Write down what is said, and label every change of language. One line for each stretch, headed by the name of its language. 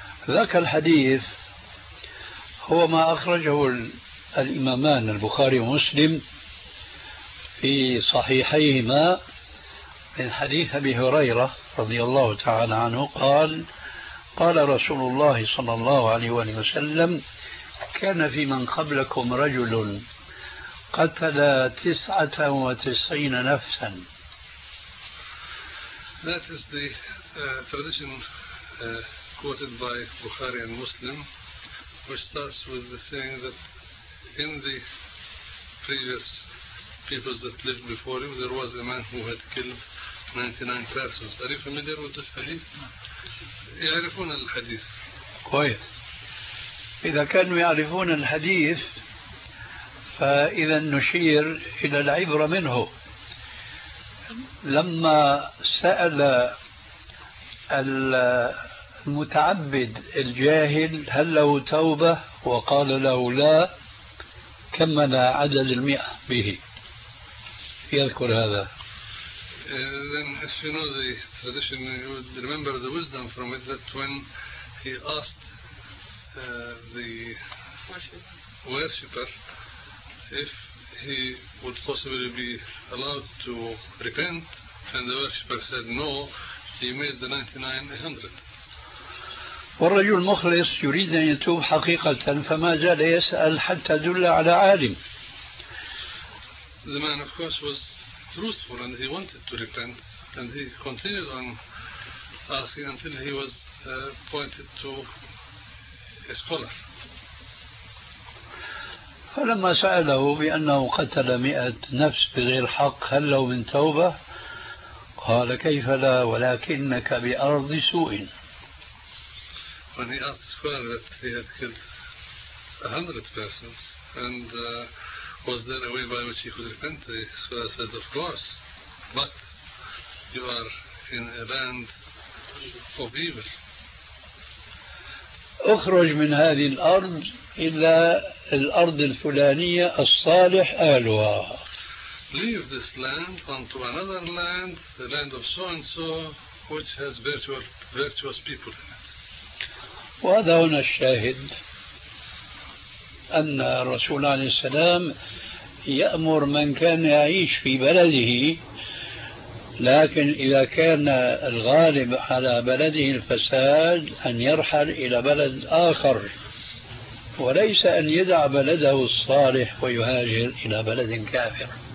Arabic: ذاك الحديث هو ما أخرجه الإمامان البخاري ومسلم في صحيحيهما من حديث أبي هريرة رضي الله تعالى عنه قال: قال رسول الله صلى الله عليه وسلم: كان في من قبلكم رجل قتل 99 نفسا.
English: That is the tradition quoted by Bukhari and Muslim, which starts with the saying that in the previous peoples that lived before him, there was a man who had killed 99 persons. Are you familiar with this hadith?
Arabic: يعرفون الحديث. كويس. إذا كانوا يعرفون الحديث، فإذا نشير إلى العبرة منه. لما سأل المتعبد الجاهل هل له توبة؟ وقال له لا، كمن عدد المئة به. يذكر هذا.
English: Then if you know the tradition, you would remember the wisdom from it that when he asked the worshipper if he would possibly be allowed to repent, and the worshipper said no, he made the 99 100.
Arabic: والرجل المخلص يريد أن يتوب حقيقة، فما زال يسأل حتى دل على عالم.
English: The man of course was truthful and he wanted to repent, and he continued on asking until he was pointed to a scholar.
Arabic: فلما سأله بأنه قتل 100 نفس بغير حق هل له من توبة؟ قال: كيف لا، ولكنك بأرض سوء.
English: When he asked the scholar that he had killed 100 persons and was there a way by which he could repent, the scholar said, of course, but you are in a land of evil.
Arabic: اخرج من هذه الارض الى الارض الفلانية الصالح اهلها.
English: Leave this land onto another land, the land of so and so, which has virtuous people in it.
Arabic: وهذا هنا الشاهد أن الرسول عليه السلام يأمر من كان يعيش في بلده لكن إذا كان الغالب على بلده الفساد أن يرحل إلى بلد آخر، وليس أن يدع بلده الصالح ويهاجر إلى بلد كافر.